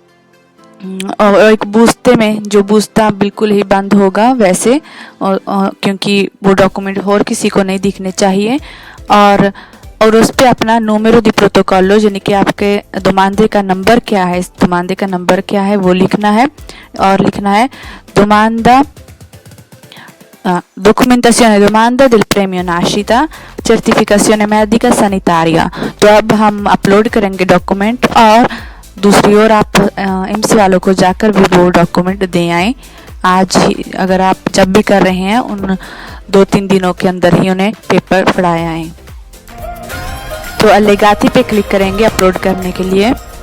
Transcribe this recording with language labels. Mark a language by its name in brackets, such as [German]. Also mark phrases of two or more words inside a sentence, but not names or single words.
[Hindi] और और एक बूझते में जो बूझता बिल्कुल ही बंद होगा वैसे, और क्योंकि वो डॉक्यूमेंट और किसी को नहीं दिखने चाहिए। और उस पर अपना [Italian] numero di protocollo [Hindi] यानी कि आपके दोमांदे का नंबर क्या है, इस दोमांदे का नंबर क्या है वो लिखना है। और लिखना है [Italian] domanda documentazione domanda del premio nascita, certificazione medica sanitaria। [Hindi] तो अब हम अपलोड करेंगे डॉक्यूमेंट, और दूसरी ओर आप एम्स वालों को जाकर भी वो डॉक्यूमेंट दे आएँ। आज ही अगर आप जब भी कर रहे हैं उन 2-3 दिनों के अंदर ही उन्हें पेपर फड़ाए आएँ। तो अलेगाती पे क्लिक करेंगे अपलोड करने के लिए।